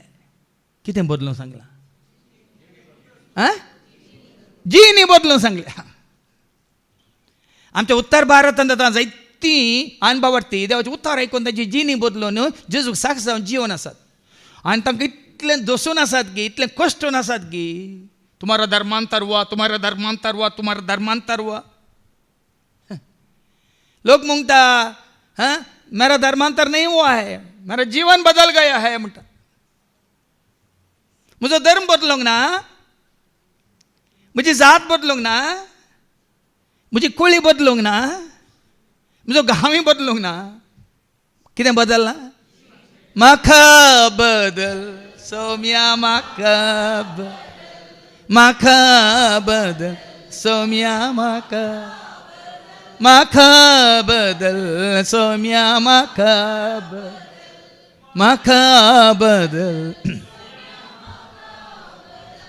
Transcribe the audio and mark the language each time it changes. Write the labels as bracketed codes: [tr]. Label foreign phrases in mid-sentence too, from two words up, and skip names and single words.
[kok] कितें बदलूंक सांगलां? जीनी बदलूंक सांगल्या. आमच्या उत्तर भारतांत आतां जायतीं अनभावार्थी देवाचे उतार आयकून तांची जिनी बदलून जेजूक साक्ष जावन जिवन आसात. आनी तांकां इतलें दोसून आसात गी, इतलें कश्टून आसात गी, [hi] तुम्हारा धर्मांतर हुआ, तुम्हारा धर्मांतर हुआ, तुम्हारा धर्मांतर हुआ. [kok] लोक म्हणटा [hi] मेरा धर्मांतर नहीं हुआ है, मेरा जीवन बदल गया है [kok] म्हणटा. म्हजो धर्म बदलूंक ना, म्हजी जात बदलूंक ना, म्हजी कुळी बदलूंक ना, म्हजो गांवय बदलूंक ना. कितें बदलना? म्हाका बदल सोम्या, म्हाका बदल सोम्या, म्हाका बदल सोम्या, म्हाका बदल.